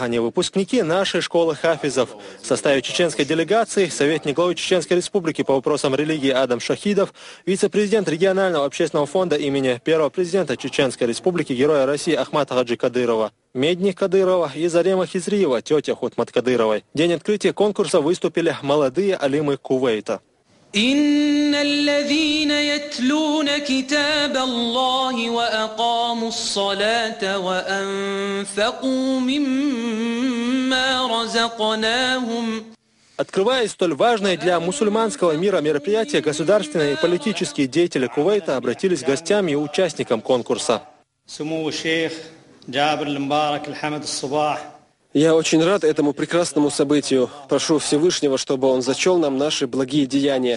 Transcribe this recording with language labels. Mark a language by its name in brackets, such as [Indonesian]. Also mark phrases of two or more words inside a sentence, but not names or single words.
[Russian] Они выпускники нашей школы хафизов. В составе чеченской делегации советник главы Чеченской Республики по вопросам религии Адам Шахидов, вице-президент регионального общественного фонда имени первого президента Чеченской Республики, героя России Ахмата Хаджи Кадырова, медник Кадырова и Зарема Хизриева, тетя Хутмат Кадыровой. В день открытия конкурса выступили молодые алимы Кувейта. [Arabic] إن الذين يتلون كتاب الله وأقاموا الصلاة وأنفقوا مما رزقناهم. [Russian] Открывая столь важное для мусульманского мира мероприятие, государственные и политические деятели Кувейта обратились к гостям и участникам конкурса. Я очень рад этому прекрасному событию. Прошу Всевышнего, чтобы Он зачел нам наши благие деяния.